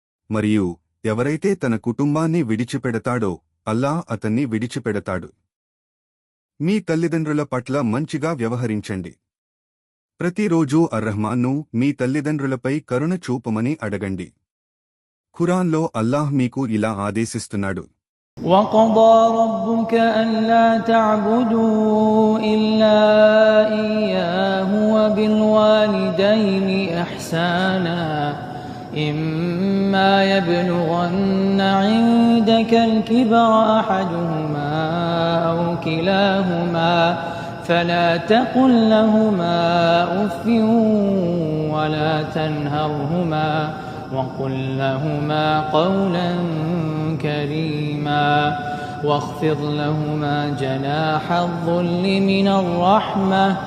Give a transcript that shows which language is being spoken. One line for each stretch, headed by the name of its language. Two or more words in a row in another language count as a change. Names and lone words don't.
Telugu: మరియు ఎవరైతే తన కుటుంబాన్ని విడిచిపెడతాడో అల్లాహ్ అతన్ని విడిచిపెడతాడు. మీ తల్లిదండ్రుల పట్ల మంచిగా వ్యవహరించండి. ప్రతిరోజూ అర్రహ్మాన్ను మీ తల్లిదండ్రులపై కరుణ చూపమని అడగండి. ఖురాన్లో అల్లాహ్ మీకు ఇలా ఆదేశిస్తున్నాడు.
Arabic: وَقَضَى رَبُّكَ أَلَّا تَعْبُدُوا إِلَّا إِيَّاهُ وَبِالْوَالِدَيْنِ إِحْسَانًا إِمَّا يَبْلُغَنَّ عِندَكَ الْكِبَرَ أَحَدُهُمَا أَوْ كِلَاهُمَا فَلَا تَقُل لَّهُمَا أُفٍّ وَلَا تَنْهَرْهُمَا وَقُل لَّهُمَا قَوْلًا كَرِيمًا واخفض لهما جناح الذل من الرحمة